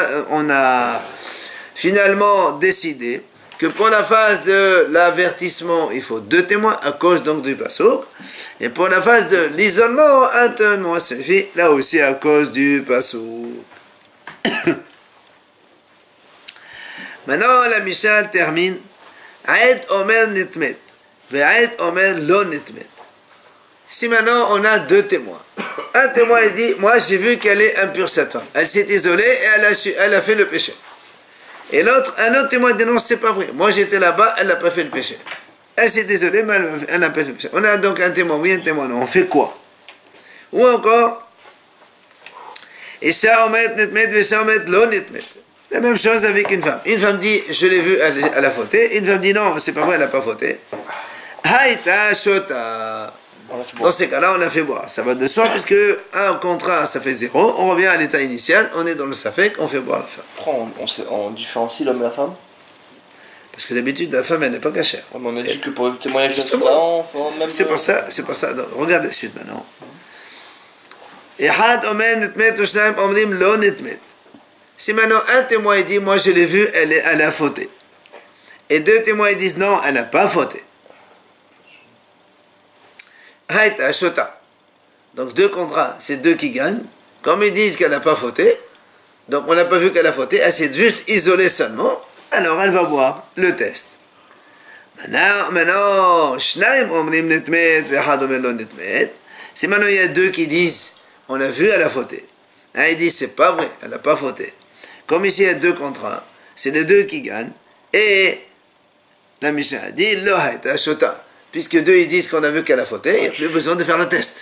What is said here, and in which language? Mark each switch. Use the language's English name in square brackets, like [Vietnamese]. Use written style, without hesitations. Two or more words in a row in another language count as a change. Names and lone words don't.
[French] Donc c'est pour ça qu'on a finalement décidé que pour la phase de l'avertissement, il faut 2 témoins à cause donc du pasouk. Et pour la phase de l'isolement, un témoin suffit, là aussi à cause du pasouk. Maintenant, la Mishnah termine. [Hebrew] עד אומר נטמאת. ועד אומר לא נטמאת. [French] Si maintenant on a 2 témoins. Un témoin il dit, moi j'ai vu qu'elle est impure cette femme. Elle s'est isolée et elle a fait le péché. Et un autre témoin dit non, c'est pas vrai. Moi j'étais là-bas, elle n'a pas fait le péché. Elle s'est isolée, mais elle n'a pas fait le péché. On a donc un témoin, oui, un témoin, non. On fait quoi? Ou encore, [Hebrew] אשה אומרת נטמאת ואשה אומרת לא נטמאת. [French] La même chose avec une femme. Une femme dit, je l'ai vue, elle a fauté. Une femme dit, non, c'est pas vrai, elle n'a pas fauté. [Hebrew] היתה שותה. [French] Dans ces cas-là, on a fait boire. Ça va de soi, puisque un contrat, ça fait 0. On revient à l'état initial, on est dans le safek, on fait boire la femme. Pourquoi on différencie l'homme et la femme? Parce que d'habitude, la femme, elle n'est pas cachère. Ouais, mais on a dit que pour le témoignage de Satan, même... C'est pour ça. Donc, regarde la suite maintenant. [Hebrew] אחד אומר נטמאת ושנים אומרים לא נטמאת. [French] Si maintenant un témoin il dit, moi je l'ai vue, elle a fauté. Et 2 témoins ils disent, non, elle n'a pas fauté. [Hebrew] היתה שותה. [French] Donc 2 contrats, c'est 2 qui gagnent. Comme ils disent qu'elle n'a pas fauté, donc on n'a pas vu qu'elle a fauté, elle s'est juste isolée seulement, alors elle va boire le test. Maintenant, [Hebrew] שנים אומרים נטמאת ואחד אומר לא נטמאת. [French] Si maintenant il y a 2 qui disent, on a vu, elle a fauté. Un il dit, c'est pas vrai, elle n'a pas fauté. Comme ici il y a 2 contrats, c'est les 2 qui gagnent. Et la Mishnah a dit, [Hebrew] לא היתה שותה. [French] Puisque 2 ils disent qu'on a vu qu'elle a fauté, il n'y a plus besoin de faire le test.